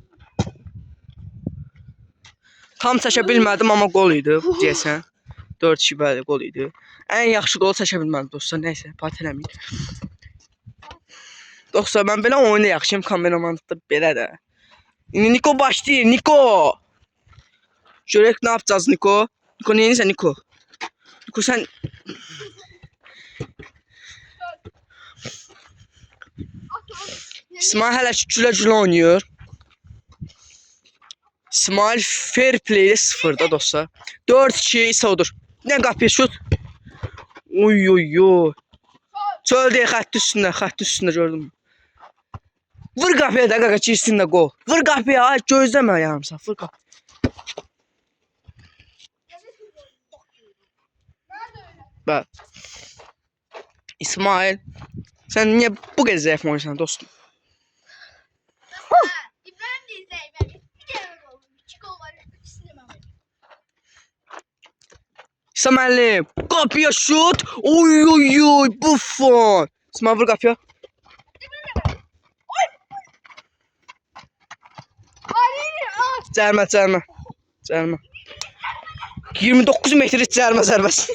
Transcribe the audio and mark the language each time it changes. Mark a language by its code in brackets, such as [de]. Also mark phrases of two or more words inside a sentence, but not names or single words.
[az] Tam çəkə bilmədim, amma gol idi deyəsən. 4-2 bəli gol idi. Ən yaxşı gol çəkə bilmədim dostlar. Nəysə, pat eləməyin. Dostlar, mən belə oyunda yaxşıyım, kameramanlıqda belə də. İndi Niko başlayır, Niko. Görək nə yapacağız Niko? Niko neyinsən Niko? Niko sən... İsmail hələ ki gülə-gülə oynayır. İsmail [en] fair play- [az] də 0'da dostlar. 4-2 İsa odur. Nə qapıya şut? Oy oy oy. Çöldə xətt üstündə gördüm. Vur qapıya da qaqa girsin də gol. Vur qapıya, ay gözləmə yarımsa. Vur qapıya. Bəli. İsmail, sən niyə bu qədər zəif oynayırsan dostum? İbrahim de zəif. [tr] Bir kere gol. 2 gol var. İkisini de ben. [az] İsa müəllim, qapıya şut. Oy oy oy, Buffon. İsmail vur qapıya. Cərimə. 29 metr cərimə zərbəsi.